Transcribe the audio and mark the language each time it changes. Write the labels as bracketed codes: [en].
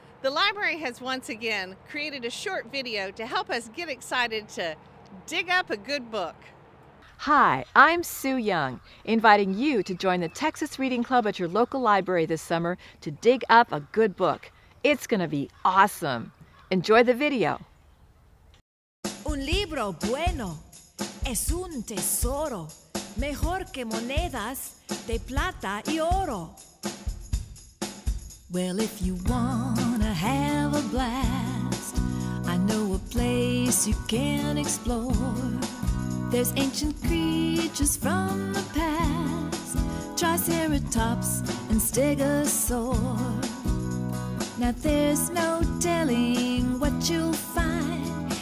[en] The library has once again created a short video to help us get excited to dig up a good book. Hi, I'm Sue Young, inviting you to join the Texas Reading Club at your local library this summer to dig up a good book. It's going to be awesome. Enjoy the video. [es] Un libro bueno es un tesoro, mejor que monedas de plata y oro. [en] Well, if you wanna have a blast, I know a place you can explore. There's ancient creatures from the past, Triceratops and Stegosaur. Now there's no telling what you'll find.